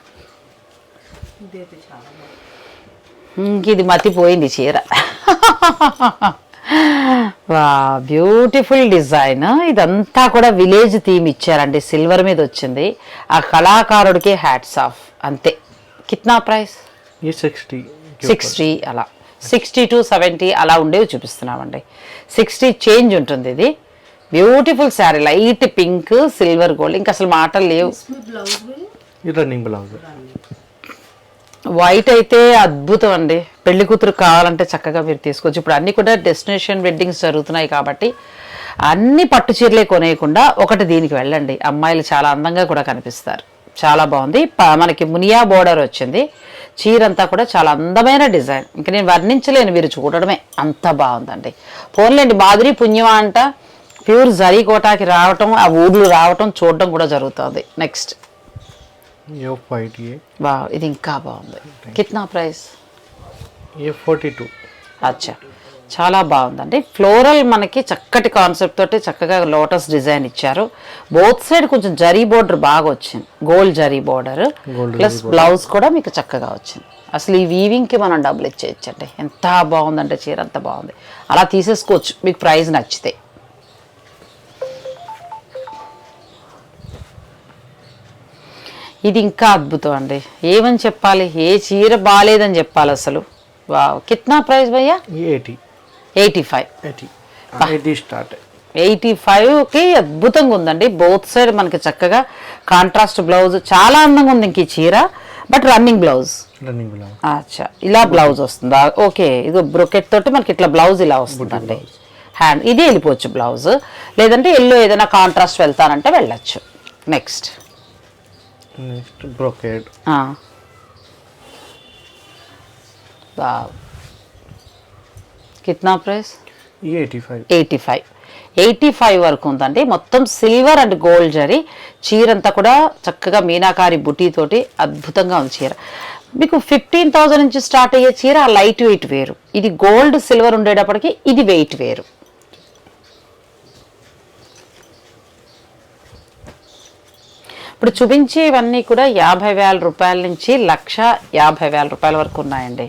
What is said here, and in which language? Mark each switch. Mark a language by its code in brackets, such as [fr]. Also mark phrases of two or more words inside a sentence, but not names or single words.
[te] ఇంక ఇది మతిపోయింది చీర. వా, [en] beautiful design. [te] ఇదంతా కూడా [en] village theme [te] ఇచ్చారండి. సిల్వర్ మీద వచ్చింది. ఆ కళాకారుడికి [en] hats off. [te] అంతే. [hi] कितना प्राइस? ये 60 [te] 60 అలా 60 to 70 అలా ఉండేవి చూపిస్తున్నామండి. 60 చేంజ్ ఉంటుంది. ఇది [en] beautiful saree, light pink silver gold, [te] ఇంకా అసలు మాటలు లేవు. [hi] ब्लाउज में ये [en] running blouse [hi] है. [te] వైట్ అయితే అద్భుతం అండి. పెళ్లి కూతురు కావాలంటే చక్కగా మీరు తీసుకోవచ్చు. ఇప్పుడు అన్ని కూడా [en] destination weddings [te] జరుగుతున్నాయి కాబట్టి అన్ని పట్టు చీరలే కొనేయకుండా ఒకటి దీనికి వెళ్ళండి. అమ్మాయిలు చాలా అందంగా కూడా కనిపిస్తారు. చాలా బాగుంది. మనకి మునియా బోర్డర్ వచ్చింది. చీర అంతా కూడా చాలా అందమైన డిజైన్. ఇంకా నేను వర్ణించలేను, మీరు చూడడమే అంత బాగుందండి. పోన్లేండి, మాధురి పుణ్యమా అంట ప్యూర్ జరీ కోటాకి రావటం, ఆ ఊర్లు రావటం చూడటం కూడా జరుగుతుంది. నెక్స్ట్ [hi] ये वाइट ये [te] వా, ఇది ఇంకా బాగుంది. [hi] कितना प्राइस? ये 42. [te] అచ్చా, చాలా బాగుందండి. ఫ్లోరల్ మనకి చక్కటి కాన్సెప్ట్ తోటి చక్కగా లోటస్ డిజైన్ ఇచ్చారు. [en] both side [te] కొంచెం జరీ బోర్డర్ బాగా వచ్చింది, గోల్డ్ జరీ బోర్డర్ ప్లస్ బ్లౌజ్ కూడా మీకు చక్కగా వచ్చింది. అసలు ఈ వీవింగ్కి మనం డబ్బులు ఇచ్చేయచ్చండి. ఎంత బాగుందంటే చీర, అంత బాగుంది. అలా తీసేసుకోవచ్చు మీకు ప్రైస్ నచ్చితే. ఇది ఇంకా అద్భుతం అండి. ఏమని చెప్పాలి, ఏ చీర బాగాలేదని చెప్పాలి అసలు. వావ్, [hi] कितना प्राइस भैया? ये 80 85. 80 स्टार्ट है. [te] 85కి అద్భుతంగా ఉందండి. [en] both side [te] మనకి చక్కగా [en] contrast blouse, [te] చాలా అందంగా ఉంది ఇంక ఈ చీర. [en] but running blouse. running blouse. [te] అచ్చా, ఇలా బ్లౌజ్ వస్తుందా? ఓకే, ఇది బ్రొకెట్ తోటి మనకి ఇట్లా బ్లౌజ్ ఇలా వస్తుందండి. హ్యాండ్ ఇది వెళ్ళిపోవచ్చు బ్లౌజ్, లేదంటే ఎల్లో ఏదైనా కాంట్రాస్ట్ వెళ్తానంటే వెళ్ళచ్చు. నెక్స్ట్ [en] next brocade. [hi] कितना प्राइस? ये 85. [te] 85 వరకు ఉందండి. మొత్తం [en] silver and gold [te] జరీ. చీర అంతా కూడా చక్కగా మీనాకారి బుటీతోటి అద్భుతంగా ఉంది చీర. మీకు 15,000 నుంచి స్టార్ట్ అయ్యే చీర [en] light weight [te] వేరు, ఇది గోల్డ్ సిల్వర్ ఉండేటప్పటికి ఇది వెయిట్ వేరు. ఇప్పుడు చూపించేవన్నీ కూడా 50,000 రూపాయల నుంచి 1,50,000 రూపాయల వరకు ఉన్నాయండి.